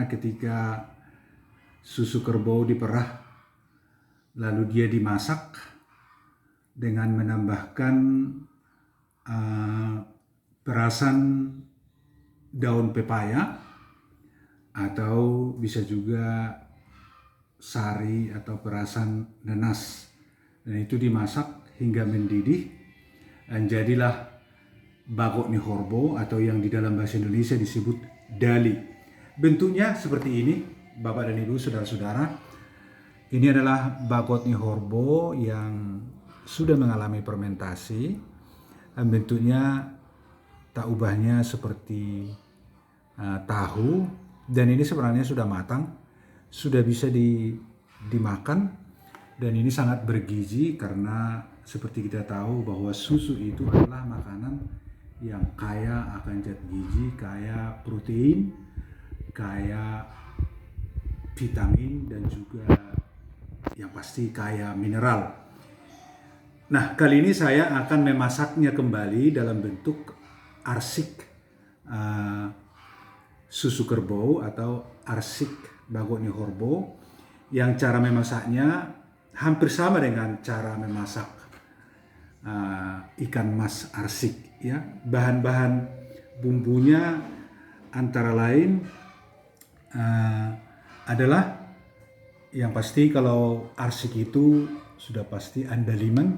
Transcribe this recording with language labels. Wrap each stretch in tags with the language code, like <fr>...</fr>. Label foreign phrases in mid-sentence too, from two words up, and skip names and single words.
<id>Ketika susu kerbau diperah lalu dia dimasak dengan menambahkan perasan daun pepaya atau bisa juga sari atau perasan nanas, dan itu dimasak hingga mendidih dan jadilah</id> <bbc>bagot ni horbo</bbc> <id>atau yang di dalam bahasa Indonesia disebut dali. Bentuknya seperti ini, Bapak dan Ibu, saudara-saudara. Ini adalah</id> <bbc>bagot ni horbo</bbc> <id>yang sudah mengalami fermentasi, dan bentuknya tak ubahnya seperti tahu, dan ini sebenarnya sudah matang, sudah bisa dimakan, dan ini sangat bergizi karena seperti kita tahu bahwa susu itu adalah makanan yang kaya akan zat gizi, kaya protein, kaya vitamin, dan juga yang pasti kaya mineral. Nah, kali ini saya akan memasaknya kembali dalam bentuk arsik susu kerbau atau arsik</id> <bbc>bagot ni horbo,</bbc> <id>yang cara memasaknya hampir sama dengan cara memasak ikan mas arsik, ya. Bahan-bahan bumbunya antara lain adalah yang pasti kalau arsik itu sudah pasti andaliman.</id>